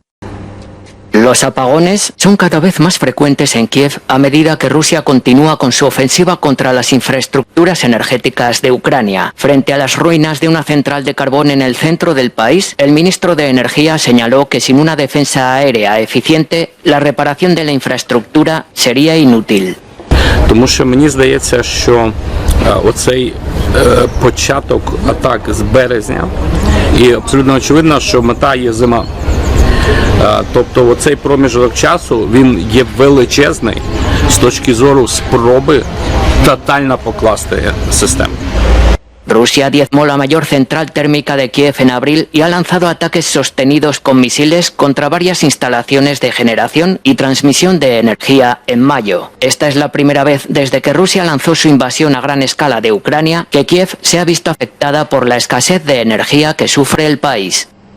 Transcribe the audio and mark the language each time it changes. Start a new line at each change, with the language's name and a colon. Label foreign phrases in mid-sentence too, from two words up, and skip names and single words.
Spanish: Los apagones son cada vez más frecuentes en Kiev a medida que Rusia continúa con su ofensiva contra las infraestructuras energéticas de Ucrania. Frente a las ruinas de una central de carbón en el centro del país, el ministro de Energía señaló que sin una defensa aérea eficiente, la reparación de la infraestructura sería inútil.
Ukrainian: Тому що мені здається, що оцей початок атак з березня, і абсолютно очевидно, що мета є зима. Тобто оцей проміжок часу, він є величезний з точки зору спроби тотально покласти систему.
Spanish: Rusia diezmó la mayor central térmica de Kiev en abril y ha lanzado ataques sostenidos con misiles contra varias instalaciones de generación y transmisión de energía en mayo. Esta es la primera vez desde que Rusia lanzó su invasión a gran escala de Ucrania que Kiev se ha visto afectada por la escasez de energía que sufre el país.